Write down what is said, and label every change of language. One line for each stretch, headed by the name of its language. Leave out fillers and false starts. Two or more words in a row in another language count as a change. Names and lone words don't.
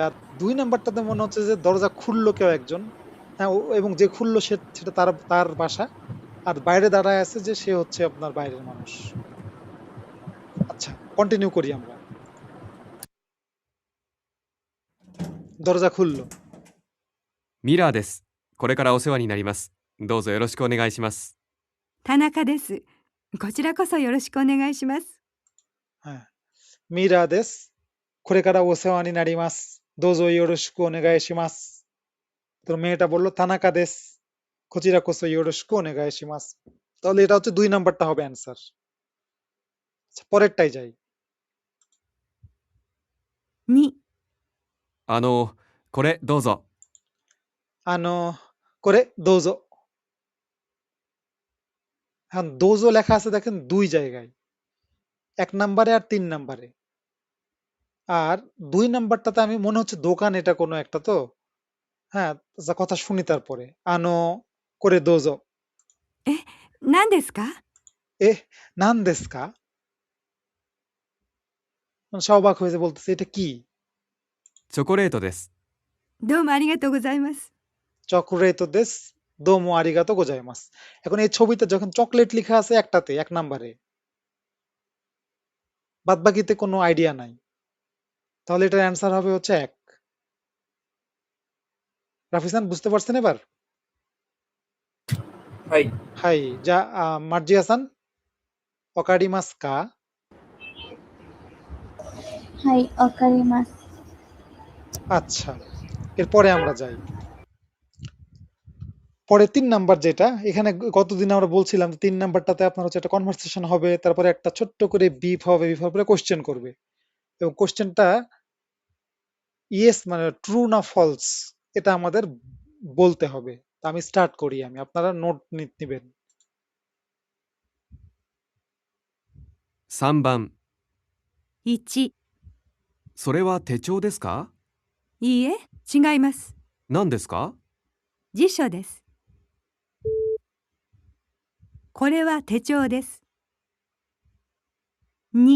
Bangla: আর দুই নাম্বারটাতে মনে হচ্ছে যে দরজা খুললো কেউ একজন। হ্যাঁ এবং যে খুললো সেটা তার তার বাসা, আর বাইরে দাঁড়ায় আছে যে সে হচ্ছে আপনার বাইরের মানুষ। আচ্ছা কন্টিনিউ করি আমরা। দরজা খুললো।
Japanese: ミラーです。これからお世話になります。どうぞよろしくお願いします。田中です。こちらこそよろしくお願いします。 হ্যাঁ ミラー です これから お世話に なります どうぞ よろしく お願いします.
Bangla: তো মেয়েটা বললো
Japanese: 田中 です こちら こそ よろしく お願いします.
Bangla: তাহলে এটা হচ্ছে 2 নাম্বারটা হবে অ্যান্সার। আচ্ছা পরেরটাই যাই।
Japanese: 2、これどうぞ。あの これ どうぞ.
Bangla: এখন দোজো লেখা আছে দেখেন 2 জায়গায়, 1 নাম্বারে আর 3 নাম্বারে। আর 2 নাম্বারটাতে আমি মনে হচ্ছে দোকান এটা কোনো একটা তো। হ্যাঁ আচ্ছা কথা শুনি তারপরে।
Japanese: あの これ どうぞ. 何ですか？え 何ですか.
Bangla: সে অবাক হয়েছে, বলতেছে এটা কি?
Japanese: チョコレートです。どうもありがとうございます。チョコレート です どうも ありがとう ございます.
Bangla: এখন এই ছবিতে যখন চকলেট লেখা আছে একটাতে 1 নাম্বারে, বাদ বাকিতে কোনো আইডিয়া নাই, তাহলে এটার অ্যান্সার হবে হচ্ছে 1। রাফিসান বুঝতে পারছেন এবার?
Japanese: হাই। はい じゃ マルジ ハサン わかります か. はい、わかります。
Bangla: আচ্ছা এরপরে আমরা যাই। পরে 3 নাম্বার যেটা, এখানে গতদিন আমরা বলছিলাম 3 নাম্বারটাতে আপনার হচ্ছে একটা কনভারসেশন হবে, তারপরে একটা ছোট্ট করে বিপ হবে, বিপ হওয়ার পরে কোশ্চেন করবে, এবং কোশ্চেনটা ইয়েস মানে ট্রু না ফলস এটা আমাদের বলতে হবে। তা আমি স্টার্ট করি, আপনারা নোট নিবেন।
Japanese: 3 番、 1、それは手帳ですか？いいえ、違います。何ですか？辞書です。これは手帳です。2、